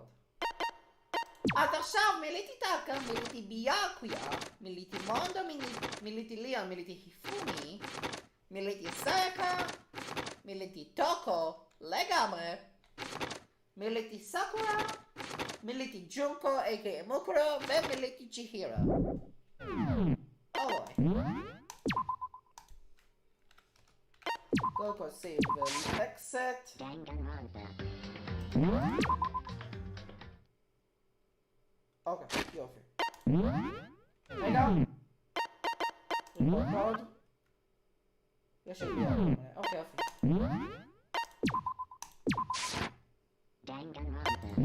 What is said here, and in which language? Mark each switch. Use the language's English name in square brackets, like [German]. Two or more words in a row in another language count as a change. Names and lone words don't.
[Hebrew] אז עכשיו מילאתי טאקה, מילאתי ביאקויה, מילאתי מונדו, מילאתי ליאון, מילאתי היפומי, מילאתי סאיקה, מילאתי טוקו, לגמרי, מילאתי סאקורה, מילאתי ג'ונקו, a.k.a. מוקורו, ומילאתי צ'יהירה. אוי. [English] Go save and exit. Danganronpa. [Hebrew] אוקיי, יופי. רגע. ריקורד. יש לי אוקיי, יופי. Danganronpa.